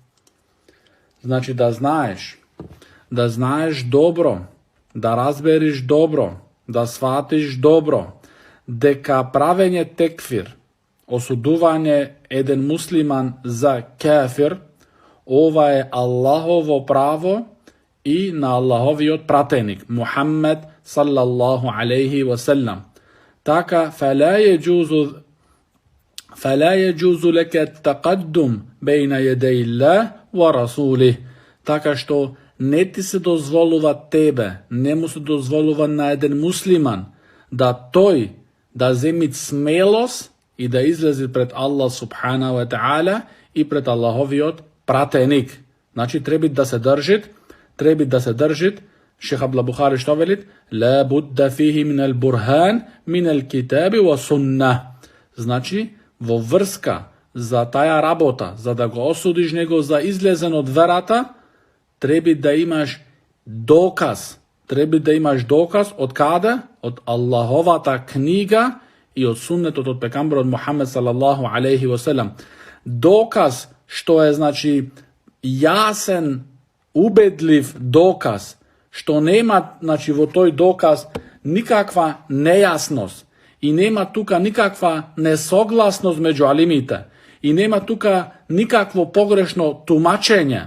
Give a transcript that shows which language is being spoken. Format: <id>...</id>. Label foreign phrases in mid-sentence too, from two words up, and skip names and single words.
<mk>Да знаеш добро, да разбериш добро, да сватиш добро, дека правење текфир, осудување еден муслиман за кафир, ова е Аллахово право и на Аллаховиот пратеник, Мухаммед</mk> <ar>صلى الله عليه وسلم. Така, فلا يجوز لك التقدم بين يدي الله ورسوله.</ar> <mk>Така што не ти се дозволува тебе, не му се дозволува на еден муслиман да тој да земи смелост и да излезе пред Аллах</mk> <ar>سبحانه وتعالى</ar> <mk>и пред Аллаховиот пратеник. Треба да се држит. Шейх Абдуллах Бухари што велит?</mk> <ar>لا بد فيه من البرهان من الكتاب والسنة.</ar> <mk>Во врска за таја работа, за да го осудиш него за излезен од верата, треба да имаш доказ. Од каде? Од Аллаховата книга и од суннетот од пекамберот Мухаммед</mk> <ar>صلى الله عليه وسلم.</ar> <mk>Доказ што е јасен, убедлив доказ, што нема во тој доказ никаква нејасност и нема тука никаква несогласност меѓу алимите и нема тука никакво погрешно тумачење.</mk>